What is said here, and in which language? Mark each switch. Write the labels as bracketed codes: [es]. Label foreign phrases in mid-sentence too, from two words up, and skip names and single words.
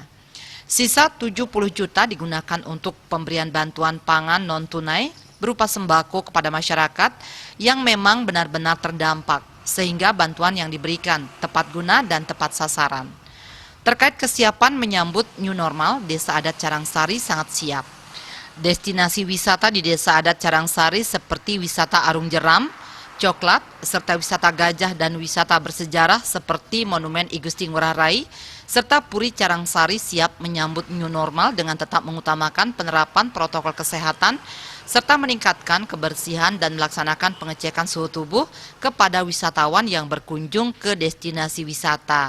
[id] Sisa 70 juta digunakan untuk pemberian bantuan pangan non-tunai berupa sembako kepada masyarakat yang memang benar-benar terdampak, sehingga bantuan yang diberikan tepat guna dan tepat sasaran. Terkait kesiapan menyambut [en] new normal, [id] Desa Adat Cerangsari sangat siap. Destinasi wisata di Desa Adat Cerangsari seperti wisata Arung Jeram, Coklat, serta wisata gajah dan wisata bersejarah seperti Monumen I Gusti Ngurah Rai, serta Puri Cerangsari siap menyambut [en] new normal [id] dengan tetap mengutamakan penerapan protokol kesehatan, serta meningkatkan kebersihan dan melaksanakan pengecekan suhu tubuh kepada wisatawan yang berkunjung ke destinasi wisata.